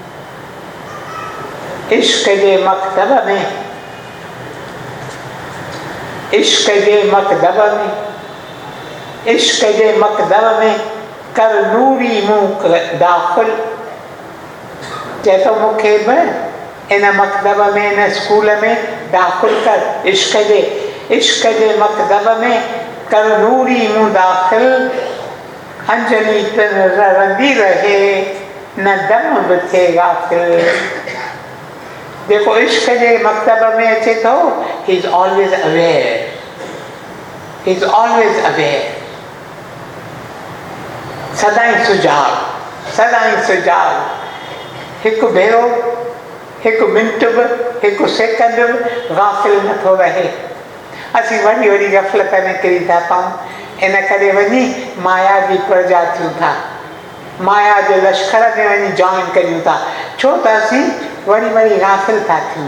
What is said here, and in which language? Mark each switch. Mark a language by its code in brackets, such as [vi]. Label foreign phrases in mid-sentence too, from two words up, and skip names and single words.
[sd] इश्क जे मकतब में, इश्क जे मकदब में, इश्क जे मकदब में कर नूरी मूं दाख़िल। चए थो मूंखे बि इन मकदब में, इन स्कूल में दाख़िल कर। इश्क जे मकदब में कर नूरी मूं दाख़िल, अंजनी तिन रंदी रहे, न दम बि थिए गाफ़िल। जेको इश्क जे मकतब में अचे थो, [en] he is always aware, he is always aware. [sd] सदाईं सुजाॻ, सदाईं सुजाॻ। हिकु भेरो, हिकु मिंट बि, हिकु सेकंड बि गाफ़िल नथो रहे। असीं वॾी वॾी गफ़लत में किरी था पऊं, इन करे वञी माया जी प्रजा थियूं था, माया जे लश्कर में वञी जॉइन करियूं था, छो त असीं वरी वरी गाफ़िल था थियूं।